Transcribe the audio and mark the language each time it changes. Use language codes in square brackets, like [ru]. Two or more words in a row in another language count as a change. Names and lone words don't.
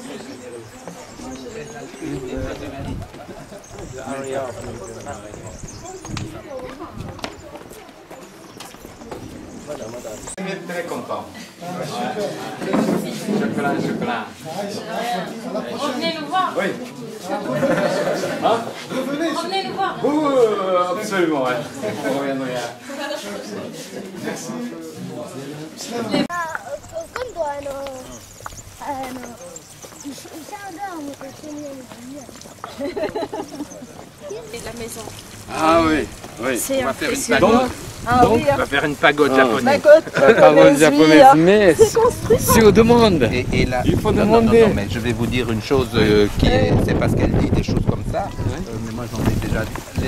[fr] Il est très content. Chocolat, chocolat. Revenez nous voir. Oui. Revenez nous voir. Absolument, ouais. On reviendra. [zh] 今度医生让我们去那个医院。 [fr] La maison. Ah oui, oui. On va faire une pagode. On va faire une pagode japonaise. Pagode japonaise, mais si on demande. Et là, il faut non, demander. non, mais je vais vous dire une chose qui est, c'est parce qu'elle dit des choses comme ça. Mais moi j'en ai déjà dit.